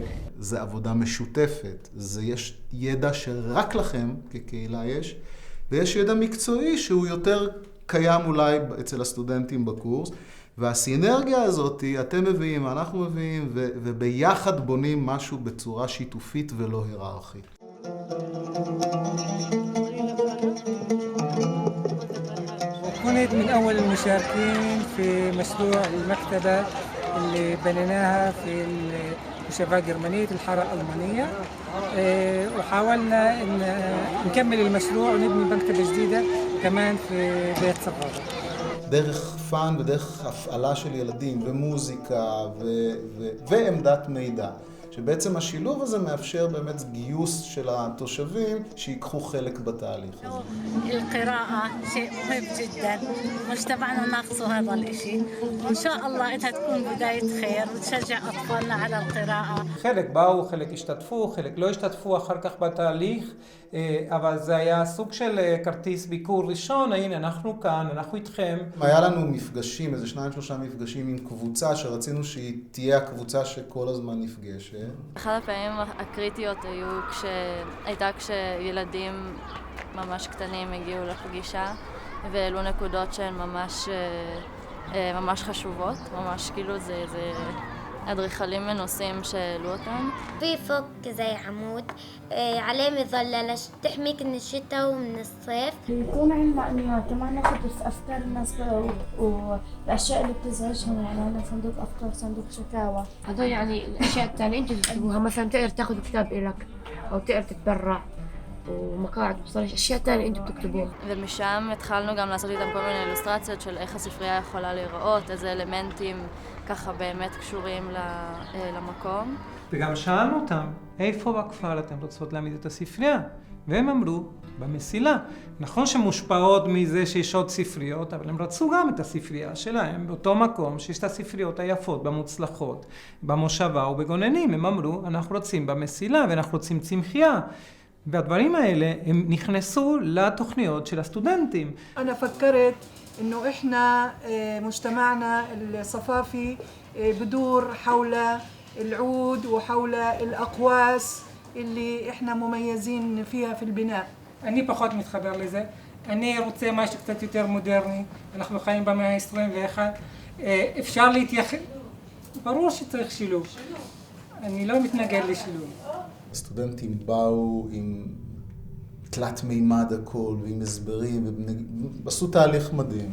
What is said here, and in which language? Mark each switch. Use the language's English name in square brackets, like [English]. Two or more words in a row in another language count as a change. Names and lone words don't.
[Hebrew] זה עבודה משותפת, יש ידע שרק לכם כקהילה יש, ויש ידע מקצועי שהוא יותר קיים אולי אצל הסטודנטים בקורס, והסינרגיה הזאת אתם מביאים, אנחנו מביאים, וביחד בונים משהו בצורה שיתופית ולא היררכית. [Arabic] كنت من أول المشاركين في مشروع المكتبة اللي بنيناها في المشافاة الجرمانية الحارة الألمانية وحاولنا إن نكمل المشروع ونبني مكتبة جديدة كمان في بيت صفارة. [Hebrew] דרך פאן ודרך הפעלה של ילדים ומוזיקה ועמדת מידע. שבעצם השילוב הזה מאפשר באמת גיוס של התושבים שיקחו חלק בתהליך הזה. [Arabic] القراءة شيء مهم جدا مجتمعنا ناقصه هذا الشيء وإن شاء الله إنها تكون بداية خير وتشجع أطفالنا على القراءة. [Hebrew] חלק באו, חלק השתתפו, חלק לא השתתפו אחר כך בתהליך, אבל זה היה סוג של כרטיס ביקור ראשון, הנה אנחנו כאן, אנחנו איתכם. היה לנו מפגשים, איזה 2-3 מפגשים עם קבוצה שרצינו שהיא תהיה הקבוצה שכל הזמן נפגשת. אחד הפעמים הקריטיות הייתה כשילדים ממש קטנים הגיעו לפגישה והעלו נקודות שהן ממש חשובות, ממש כאילו זה אדריכלים מנוסים שהעלו אותם. [Arabic] في فوق زي عمود عليه مظلة تحميك من الشتاء ومن الصيف. يكون عندنا أنواع كمان ناخد أفكار الناس والأشياء اللي بتزعجهم، يعني عندنا صندوق أفكار، صندوق شكاوى. هذول يعني الأشياء الثانية أنت تكتبوها، مثلا تقدر تاخذ كتاب إلك أو تقدر تتبرع ومقاعد بصريش أشياء تانية أنتوا بتكتبوها. [Hebrew] ומשם התחלנו גם לעשות איתם כל מיני אילוסטרציות של איך הספרייה יכולה להיראות, איזה אלמנטים ככה באמת קשורים למקום. וגם שאלנו אותם, איפה בכפר אתם רוצות להעמיד את הספרייה? והם אמרו, במסילה. נכון שמושפעות מזה שיש עוד ספריות, אבל הם רצו גם את הספרייה שלהם באותו מקום שיש את הספריות היפות, במוצלחות, במושבה ובגוננים. הם אמרו, אנחנו רוצים במסילה ואנחנו רוצים צמחייה. והדברים האלה הם נכנסו לתוכניות של הסטודנטים. [Arabic] أنا فكرت إنه إحنا مجتمعنا الصفافي بدور حول العود وحول الأقواس اللي إحنا مميزين فيها في البناء. [Hebrew] אני פחות מתחבר לזה. אני רוצה משהו קצת יותר מודרני. אנחנו חיים במאה ה-21. אפשר להתייחס... ברור שצריך שילוב. אני לא מתנגד לשילוב. הסטודנטים באו עם תלת מימד הכל ועם הסברים ועשו תהליך מדהים.